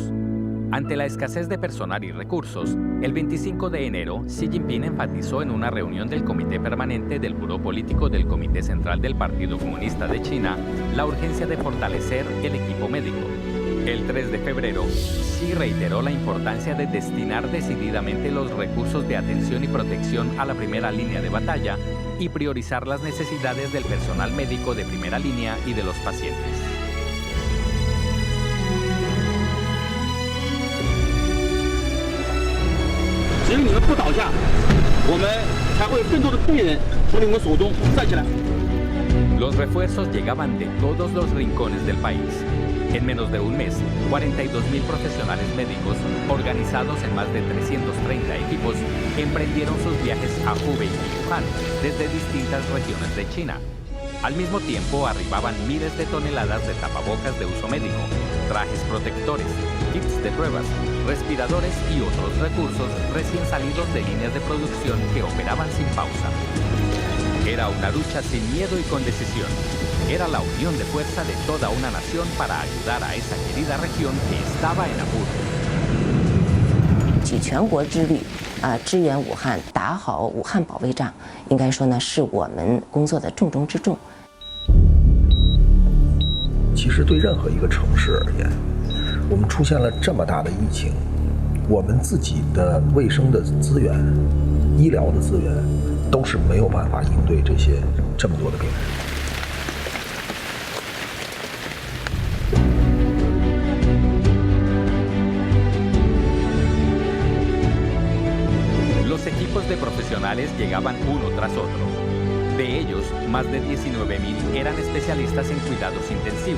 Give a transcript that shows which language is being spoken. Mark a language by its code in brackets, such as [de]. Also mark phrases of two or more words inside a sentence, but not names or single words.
[es] Ante la escasez de personal y recursos, el 25 de enero, Xi Jinping enfatizó en una reunión del Comité Permanente del Buró Político del Comité Central del Partido Comunista de China la urgencia de fortalecer el equipo médico. El 3 de febrero, Xi reiteró la importancia de destinar decididamente los recursos de atención y protección a la primera línea de batalla y priorizar las necesidades del personal médico de primera línea y de los pacientes. [zh] 只有你们不倒下，我们才会有更多的病人从你们手中站起来。 [es] Los refuerzos llegaban de todos los rincones del país. En menos de un mes, 42.000 profesionales médicos, organizados en más de 330 equipos, emprendieron sus viajes a Hubei y Wuhan desde distintas regiones de China. Al mismo tiempo, arribaban miles de toneladas de tapabocas de uso médico, trajes protectores, kits de pruebas, respiradores y otros recursos recién salidos de líneas de producción que operaban sin pausa. Era una lucha sin miedo y con decisión. Era la unión de fuerza de toda una nación para ayudar a esa querida región que estaba en apuro. [zh] 举全国之力，支援武汉，打好武汉保卫战，应该说呢，是我们工作的重中之重。其实对任何一个城市而言，我们出现了这么大的疫情，我们自己的卫生的资源、医疗的资源，都是没有办法应对这么多的病人。 [es] Los equipos de profesionales llegaban uno tras otro. De ellos, más de 19.000 eran especialistas en cuidados intensivos.